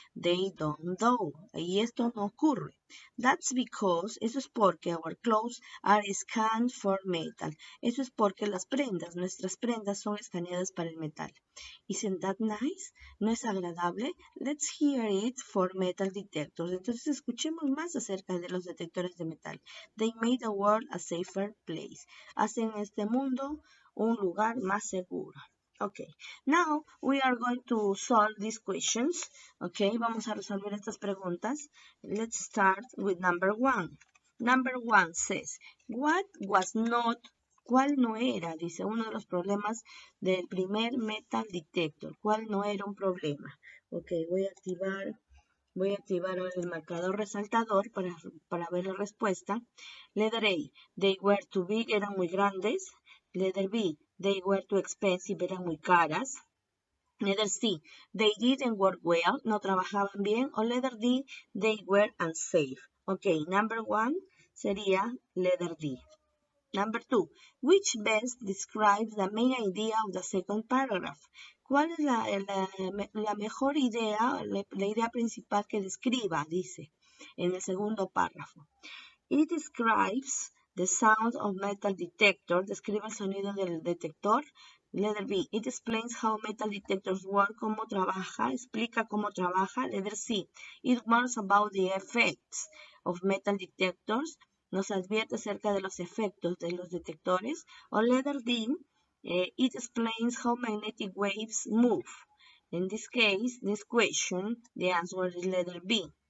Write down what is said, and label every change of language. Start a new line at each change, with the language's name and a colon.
English: They don't know.
Spanish: Y esto no ocurre.
English: That's because,
Spanish: eso es porque
English: our clothes are scanned for metal.
Spanish: Eso es porque nuestras prendas son escaneadas para el metal.
English: Isn't that nice?
Spanish: ¿No es agradable?
English: Let's hear it for metal detectors.
Spanish: Entonces escuchemos más acerca de los detectores de metal.
English: They made the world a safer place.
Spanish: Hacen este mundo un lugar más seguro.
English: Okay, now we are going to solve these questions.
Spanish: Okay, vamos a resolver estas preguntas.
English: Let's start with number 1. Number 1 says, what was not,
Spanish: ¿cuál no era? Dice uno de los problemas del primer metal detector. ¿Cuál no era un problema? Ok, voy a activar ahora el marcador resaltador para ver la respuesta.
English: Letter A, they were too big,
Spanish: eran muy grandes.
English: Letter B, they were too expensive,
Spanish: eran muy caras.
English: Letter C, they didn't work well,
Spanish: no trabajaban bien.
English: O letter D, they were unsafe. Ok, number 1 sería letter D. Number 2, which best describes the main idea of the second paragraph?
Spanish: ¿Cuál es la mejor idea, la idea principal que describa? Dice en el segundo párrafo.
English: It describes the sound of metal detector.
Spanish: Describe el sonido del detector.
English: Letter B. It explains how metal detectors work.
Spanish: Cómo trabaja. Explica cómo trabaja. Letter C.
English: It warns about the effects of metal detectors.
Spanish: Nos advierte acerca de los efectos de los detectores.
English: O letter D. It explains how magnetic waves move. In this case, this question, the answer is letter B.